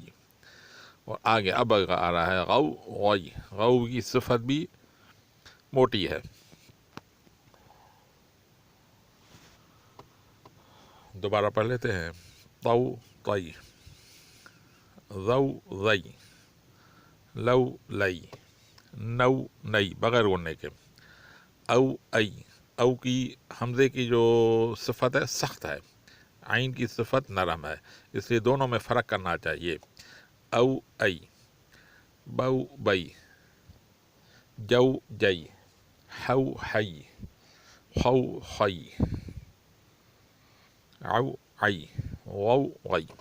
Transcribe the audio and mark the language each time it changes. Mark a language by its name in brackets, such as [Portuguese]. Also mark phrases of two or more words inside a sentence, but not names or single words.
[Urdu] اور آگے اب آ رہا ہے غو غی، غو کی صفت بھی موٹی ہے۔ دوبارہ پڑھ لیتے ہیں۔ تو طی، زو زئی، لو لئی، نو نئی بغیر غننے کے، او ای۔ او کی حمزے کی جو صفت ہے سخت ہے، عین کی صفت نرم ہے، اس لیے دونوں میں فرق کرنا چاہیے۔ او ای، بو بئی، جو جئی، ہو حی، خو خی، عو عی، غو غی۔